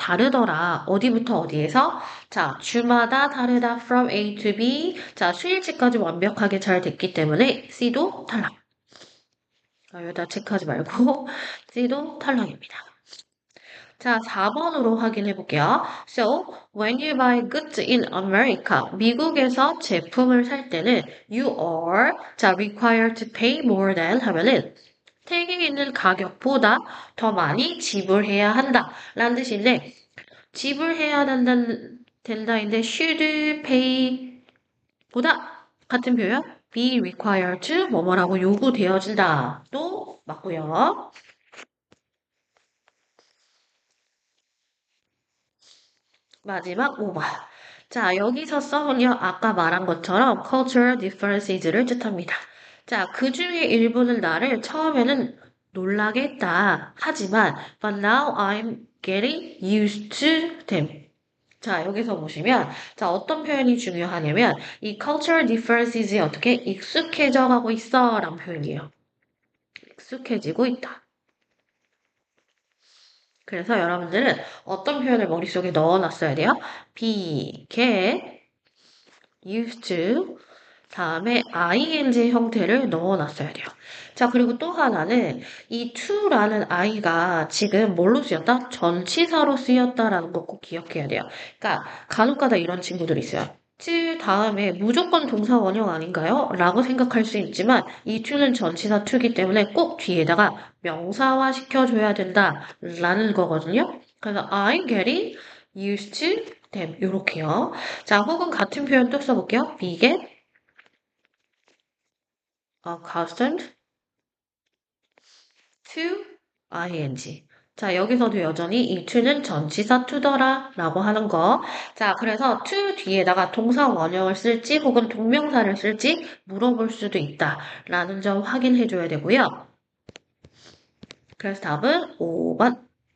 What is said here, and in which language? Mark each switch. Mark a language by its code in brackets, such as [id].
[ko] 다르더라. 어디부터 어디에서? 자, 주마다 다르다. [en] From A to B. [ko] 자, 수일치까지 완벽하게 잘 됐기 때문에 C도 탈락. 여기다 체크하지 말고 C도 탈락입니다. 자, 4번으로 확인해 볼게요. [en] So, when you buy goods in America, [ko] 미국에서 제품을 살 때는 [en] you are, 자, required to pay more than [ko] 하면은 택이 있는 가격보다 더 많이 지불해야 한다. 라는 뜻인데, 지불해야 된다인데, [en] should pay [ko] 보다 같은 표현, [en] be required to [ko] 뭐뭐라고 요구되어진다. 또 맞고요. 마지막 5번. 자, 여기서 써은요, 아까 말한 것처럼 cultural differences를 뜻합니다. 자, 그 중에 일부는 나를 처음에는 놀라게 했다. 하지만 [en] but now I'm getting used to them. [ko] 자, 여기서 보시면 자, 어떤 표현이 중요하냐면 이 cultural differences에 어떻게 익숙해져 가고 있어 라는 표현이에요. 익숙해지고 있다. 그래서 여러분들은 어떤 표현을 머릿속에 넣어놨어야 돼요? [en] be, get, used to, [ko] 다음에 [en] ing [ko] 형태를 넣어놨어야 돼요. 자, 그리고 또 하나는 이 to라는 i가 지금 뭘로 쓰였다? 전치사로 쓰였다라는 거 꼭 기억해야 돼요. 그러니까 간혹가다 이런 친구들이 있어요. to 다음에 무조건 동사 원형 아닌가요? 라고 생각할 수 있지만 이 to는 전치사 to이기 때문에 꼭 뒤에다가 명사화 시켜줘야 된다라는 거거든요. 그래서 [en] I'm getting used to them [ko] 요렇게요. 자, 혹은 같은 표현 또 써볼게요. [en] be get accustomed to ing. [ko] 자, 여기서도 여전히 이 to는 전치사 to더라 라고 하는 거. 자, 그래서 to 뒤에다가 동사 원형을 쓸지 혹은 동명사를 쓸지 물어볼 수도 있다 라는 점 확인해 줘야 되고요. 그래서 답은 5번.